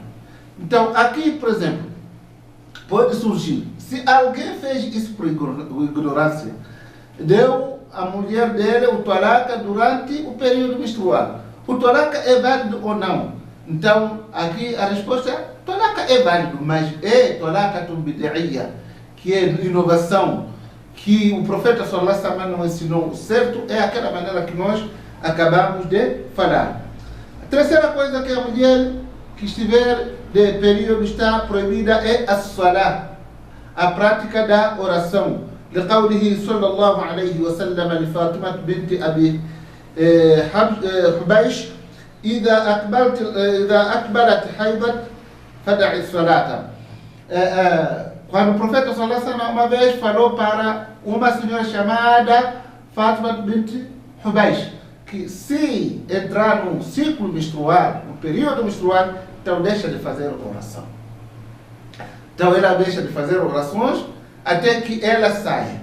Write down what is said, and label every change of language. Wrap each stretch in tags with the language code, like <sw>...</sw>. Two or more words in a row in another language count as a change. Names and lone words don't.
<pt>Então, aqui, por exemplo, pode surgir, se alguém fez isso por ignorância, deu a mulher dele o talaca durante o período menstrual, o talaca é válido ou não? Então, aqui a resposta é: talaca é válido, mas é</pt> <ar>طلاق بدعي,</ar> <pt>que é inovação, que o profeta</pt> <ar>صلى الله عليه وسلم</ar> <pt>não ensinou. Certo é aquela maneira que nós acabamos de falar. A terceira coisa que a mulher que estiver de período está proibida é a salah, a prática da oração.</pt> <ar>لقوله صلى الله عليه وسلم لفاطمة بنت أبي حبيش إذا أقبلت حيضت فدعي الصلاة.</ar> <pt>Quando o profeta</pt> <ar>صلى الله عليه وسلم</ar> <pt>uma vez falou para uma senhora chamada Fátima bint Hubeish que se entrar num ciclo menstrual, no período menstrual, então deixa de fazer oração. Então ela deixa de fazer orações até que ela saia.</pt>